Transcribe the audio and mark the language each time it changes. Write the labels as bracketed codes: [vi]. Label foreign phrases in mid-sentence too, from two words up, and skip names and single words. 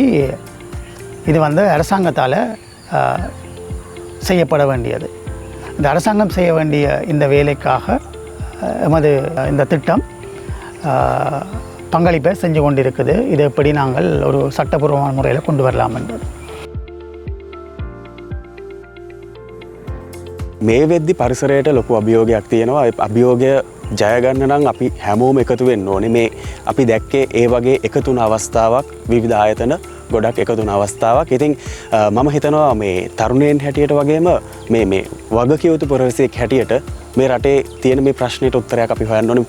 [ta] இது வந்து அரசாங்கத்தால் செய்யப்பட வேண்டியது. இந்த அரசாங்கம் செய்ய வேண்டிய இந்த வேலைக்காக எமது இந்த திட்டம் பங்களிப்பை செஞ்சு கொண்டிருக்குது. இது எப்படி நாங்கள் ஒரு சட்டப்பூர்வமான முறையில் கொண்டு வரலாம் என்பது. [si] මේ වෙද්දි පරිසරයට ලොකු අභියෝගයක් තියෙනවා. අභියෝගය ජය ගන්න නම් අපි හැමෝම එකතු වෙන්න ඕනේ. මේ අපි දැක්කේ ඒ වගේ එකතු වුණ අවස්ථාවක්, විවිධ ආයතන ගොඩක් එකතු වුණ අවස්ථාවක්. ඉතින් මම හිතනවා මේ තරුණයන් හැටියට වගේම මේ වගකිව යුතු පුරවැසියෙක් හැටියට මේ රටේ තියෙන මේ ප්‍රශ්නෙට උත්තරයක් අපි හොයන්න ඕනේ.